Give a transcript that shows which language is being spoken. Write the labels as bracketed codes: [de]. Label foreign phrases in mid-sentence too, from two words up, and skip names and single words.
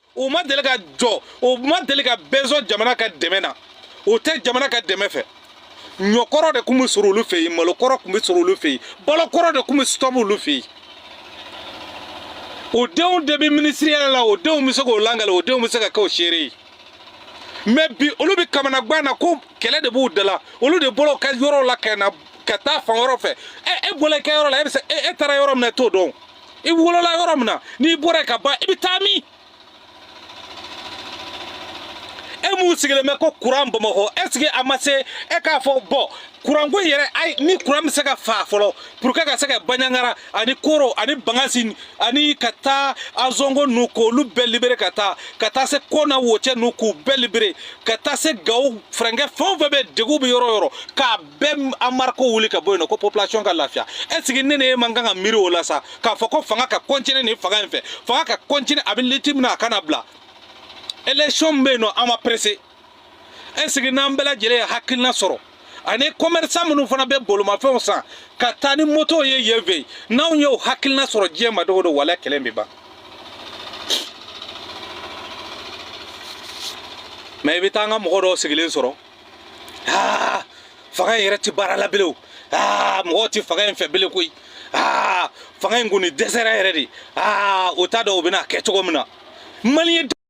[bm] o ma deli ka jɔ o ma deli ka bɛnsɔn jamana ka dɛmɛ na o tɛ jamana ka dɛmɛ fɛ ɲɔkɔrɔ de tun bɛ sɔrɔ olu fɛ yen malokɔrɔ tun bɛ sɔrɔ olu fɛ yen balokɔrɔ de tun bɛ sɔrɔ olu fɛ yen o denw de bɛ minisiriya la o denw bɛ se k'o langale o denw bɛ se ka kɛ o seere ye mais bi olu bɛ kamanagan na ko kɛlɛ de b'u da la olu de bɔra u ka yɔrɔ la ka taa fan wɛrɛ fɛ e bɔra i ka yɔrɔ la e taara yɔrɔ min na e t'o dɔn i wolola yɔrɔ min na n'i bɔra yen ka ban i bɛ taa min e mun sigilen bɛ ko kuran Bamakɔ [fr] est-ce que [bm] a ma se e k'a fɔ bɔn kuran ko yɛrɛ ayi ni kuran bɛ se ka fa fɔlɔ [fr] pour que [bm] ka se ka Baɲangara ani Koro ani Bangasi ani ka taa Azongo ninnu k'olu bɛɛ libérer ka taa se Kona Wocɛ ninnu k'u bɛɛ libérer ka taa se Gawo Fɛrɛnkɛ fɛn o fɛn bɛ degun bɛ yɔrɔ o yɔrɔ k'a bɛɛ embarquer wuli ka bɔ yen nɔ ko population ka lafiya [fr] est-ce que [bm] ne ni e man kan ka miiri o la sa k'a fɔ ko fanga ka continuer nin fanga in fɛ fanga ka continuer a bɛ litre min na a kana bila élection bɛ yen nɔ an ma pressé [fr] est-ce que [bm] n'an bɛɛ lajɛlen ye hakilina sɔrɔ ani commerçant minnu fana bɛ bolomafɛnw san ka taa ni moto ye yen fɛ n'anw ye o hakilina sɔrɔ diɲɛ ma dogo don wala kɛlɛ bɛ ban mais i bɛ taa an ka mɔgɔ dɔw sigilen sɔrɔ fanga in yɛrɛ tɛ baara la bilen o mɔgɔw tɛ fanga in fɛ bilen koyi fanga in kɔni dɛsɛra yɛrɛ de o t'a dɔn o bɛna kɛ cogo min na maliyɛn